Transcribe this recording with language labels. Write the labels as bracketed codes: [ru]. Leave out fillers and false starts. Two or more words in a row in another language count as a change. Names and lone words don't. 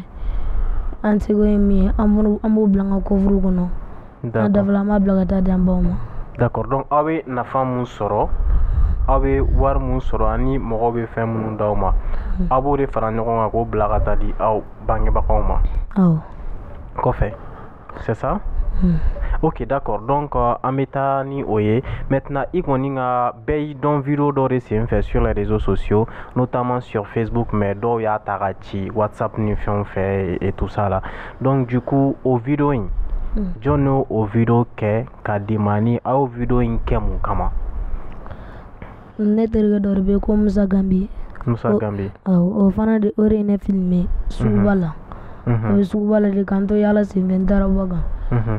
[bm] An seko ye min ye an b'o bila an ka kɔfuru kɔnɔ. N'a dafala an b'a bila ka taa di an baw ma. [fr] D'accord. [bm] Donc aw bɛ nafa mun sɔrɔ aw bɛ wari mun sɔrɔ ani mɔgɔw bɛ fɛn minnu d'aw ma aw b'o de fara ɲɔgɔn kan k'o bila ka taa di aw bangebagaw ma. Awɔ. [fr] Kɔfɛ c'est ça? Ok, d'accord. [bm] Donc an bɛ taa ni o ye. Maintenant i kɔni ka bɛɛ y'i dɔn vidéo dɔ de senfɛ [fr] sur les réseaux sociaux notamment sur Facebook [bm] mais dɔw y'a ta ka ci WhatsApp ni fɛnw fɛ [fr] et tout ça là. Donc du coup [bm] o vidéo in jɔn y'o o vidéo kɛ ka di ma ni aw vidéo in kɛ mun kama? Ne terikɛ dɔ de bɛ yen ko Musa Gambi. Musa Gambi. O fana de o de ye ne filmé suguba la. A bɛ suguba la de k'an to yala senfɛ n taara bɔ kan.